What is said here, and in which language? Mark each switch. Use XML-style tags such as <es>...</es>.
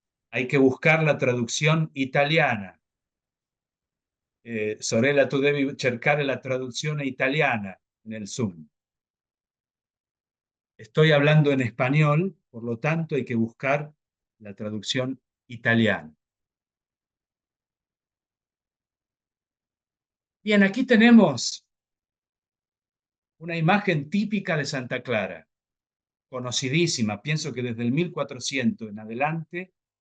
<es>Hay que buscar la traducción italiana.</es> <it>Sorella, tu devi cercare la traduzione italiana nel Zoom.</it> <es>Estoy hablando en español, por lo tanto hay que buscar la traducción italiana. Bien, aquí tenemos una imagen típica de Santa Clara, conocidísima. Pienso que desde el 1400 en adelante</es>